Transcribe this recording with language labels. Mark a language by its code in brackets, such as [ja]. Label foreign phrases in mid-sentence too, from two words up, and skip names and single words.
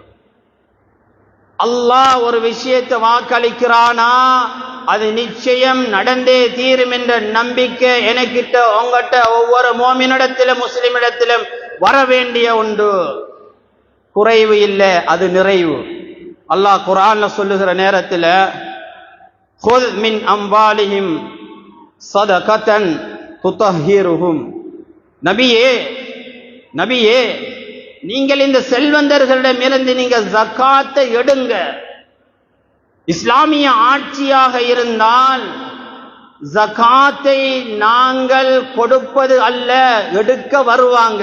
[ta] அல்லாஹ் ஒரு விஷயத்தை வாக்களிக்கிறானா அது நிச்சயம் நடந்தே தீரும் என்ற நம்பிக்கை எனக்கிட்ட உங்ககிட்ட ஒவ்வொரு மோமினிடத்திலும் முஸ்லிமிடத்திலும் வர வேண்டிய ஒன்று. குறைவு இல்லை, அது நிறைவு. அல்லாஹ் குர்ஆன்ல சொல்லுகிற நேரத்தில் [ar] خذ من أموالهم صدقة تطهرهم, [ta] நபியே நீங்கள் இந்த செல்வந்தர்களிடமிருந்து நீங்க ஜகாத்தை எடுங்க. இஸ்லாமிய ஆட்சியாக இருந்தால் ஜகாத்தை நாங்கள் கொடுப்பது அல்ல, எடுக்க வருவாங்க.